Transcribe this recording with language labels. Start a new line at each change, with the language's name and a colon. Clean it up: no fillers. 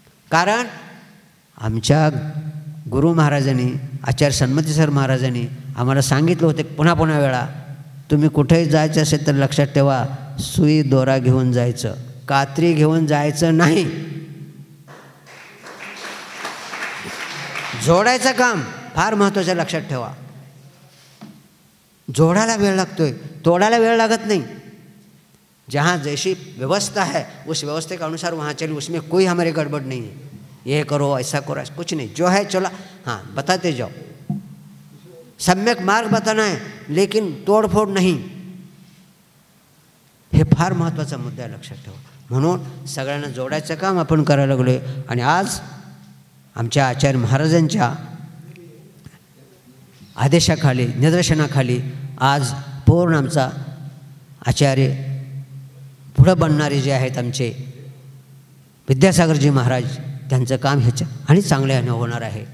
Marathi: कारण आमच्या गुरु महाराजांनी, आचार्य सन्मती सर महाराजांनी आम्हाला सांगितलं होतं पुन्हा पुन्हा वेळा, तुम्ही कुठेही जायचं असेल तर लक्षात ठेवा, सुई दोरा घेऊन जायचं, कात्री घेऊन जायचं नाही. जोडायचं काम फार महत्त्वाचं, लक्षात ठेवा. जोडायला वेळ लागतोय, तोडायला वेळ लागत नाही.
Hindi: जहाँ जैसी व्यवस्था है उस व्यवस्था के अनुसार वहाँ चलिए, उसमें कोई हमारी गड़बड़ नहीं है. ये करो, ऐसा करो, ऐसा कुछ नहीं, जो है चलो, हाँ बताते जाओ. सम्यक मार्ग बताना है, लेकिन तोड़फोड़ नहीं.
Marathi: हे फार महत्त्वाचा मुद्दा आहे, लक्षात ठेवा. म्हणून सगळ्यांना जोडायचं काम आपण करायला लागलो आहे. आणि आज आमच्या आचार्य महाराजांच्या आदेशाखाली, निदर्शनाखाली आज पूर्ण आमचा आचार्य पुढं बनणारे जे आहेत आमचे विद्यासागरजी महाराज, त्यांचं काम ह्याच्या आणि चांगल्यानं होणार आहे.